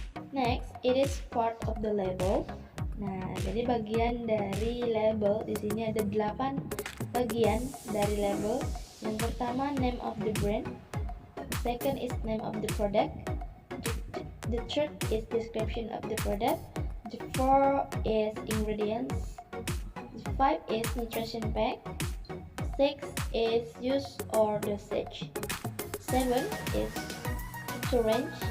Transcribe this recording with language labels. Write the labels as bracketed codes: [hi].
[en] Next, it is part of the label. [id] Nah, jadi bagian dari label di sini ada 8 bagian dari label. Yang pertama, [en] name of the brand. The second is name of the product. The third is description of the product. The fourth is ingredients. The five is nutrition fact. Six is use or dosage. Seven is syringe.